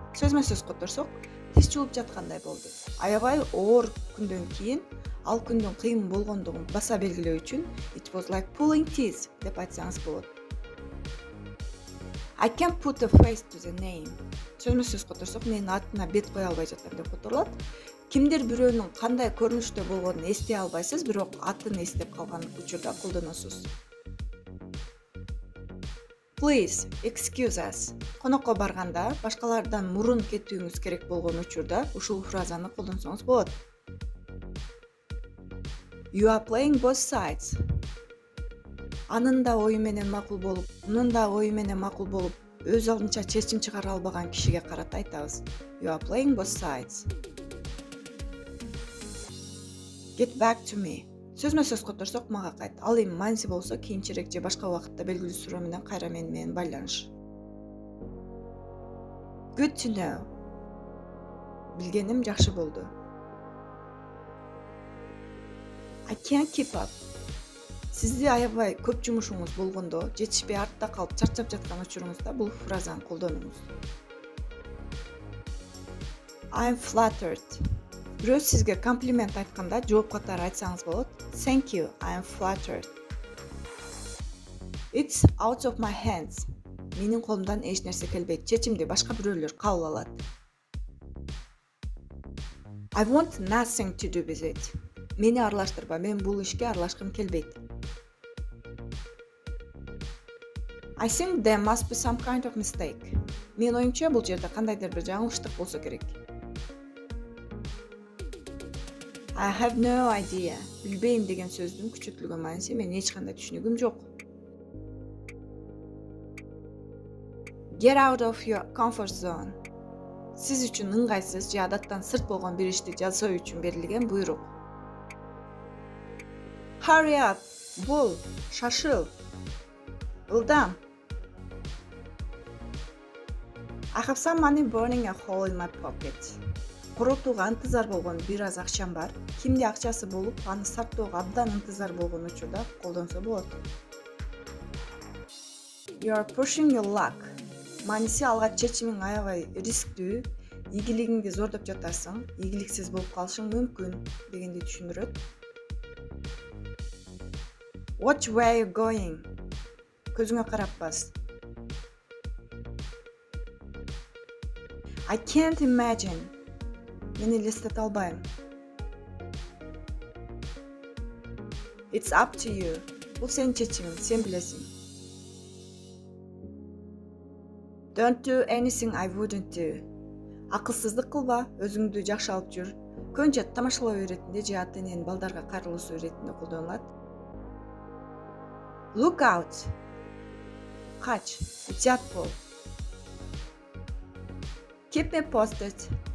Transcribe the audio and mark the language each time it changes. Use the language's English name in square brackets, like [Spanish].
[Kyrgyz] Сөзмө сөз которсок, тиш жуулуп жаткандай болду. Аябай оор күндөн кийин ал күндүн кыйын болгондугун баса белгилөө үчүн [English] it was like pulling teeth [Kyrgyz] деп айтсаңыз болот. [English] I can't put a face to the name. [Kyrgyz] Сөзмө сөз которсок, менин атына бет кое албай жатам деп которулат. Кимдир бирөөнүн кандай көрүнүштө болгонун эстей албайсыз, бирок атын эстеп калган учурда колдоносуз. [English] Please, excuse us. [Kyrgyz] Конокко барганда, башкалардан мурун кетүүңүз керек болгон учурда ушул фразаны колдонсоңуз болот. [English] You are playing both sides. [Kyrgyz] Анын да ою менен макул болуп, мунун да ою менен макул болуп, өз алдынча чечим чыгара албаган кишиге карата айтабыз. [English] You are playing both sides. Get back to me. [Kyrgyz] Сөзмө сөз которсок, мага кайт. Ал эми мааниси болсо кийинчерээк же башка убакытта белгилүү суроо менен кайра менен байланыш. [English] Good to know. [Kyrgyz] Билгеним жакшы болду. [English] I can't keep up. [Kyrgyz] Сизди аябай көп жумушуңуз болгондо, жетишпей артта калып чарчап жаткан учуруңузда бул фразаны колдонуңуз. [English] I'm flattered. [Kyrgyz] Бирөө сизге комплимент айтканда жооп катары айтсаңыз болот. [English] Thank you, I am flattered. It's out of my hands. [Kyrgyz] Менин колумдан эч нерсе келбейт. Чечимди башка бирөөлөр кабыл алат. [English] I want nothing to do with it. [Kyrgyz] Мени аралаштырба, мен бул ишке аралашкым келбейт. [English] I think there must be some kind of mistake. [Kyrgyz] Мен оюмча бул жерде кандайдыр бир жаңылыштык болсо керек. [English] I have no idea. [Kyrgyz] Билбейм деген сөздүн күчөтүлгөн мааниси мен эч кандай түшүнүгүм жок. [English] Get out of your comfort zone. [Kyrgyz] Сиз үчүн ыңгайсыз же адаттан сырт болгон бир ишти жасоо үчүн берилген буйрук. [English] Hurry up. [Kyrgyz] Бул, шашыл. Ылдам. [English] I have some money burning a hole in my pocket. [Kyrgyz] Коротууга ынтызар болгон бир аз акчам бар. Кимде акчасы болуп, аны сактоого абдан ынтызар болгон учурда колдонсо болот. [English] You are pushing your luck. [Kyrgyz] Мааниси алган чечимиң аябай рисктүү, ийгилигиңди зордоп жатарсың, ийгиликсиз болуп калышың мүмкүн дегенди түшүндүрөт. [English] Watch where you're going. [Kyrgyz] Көзүңө карап бас. [English] I can't imagine. [Kyrgyz] Мен элестете албайм. [English] It's up to you. [Kyrgyz] Бул сенин чечимиң, сен билесиң. [English] Don't do anything I wouldn't do. [Kyrgyz] Акылсыздык кылба, өзүңдү жакшы алып жүр. Көбүнчө тамашалоо иретинде же ата-эненин балдарга кайрылуусу иретинде колдонулат. [English] Look out. [Kyrgyz] Кач, жат бол. [English] Keep me posted.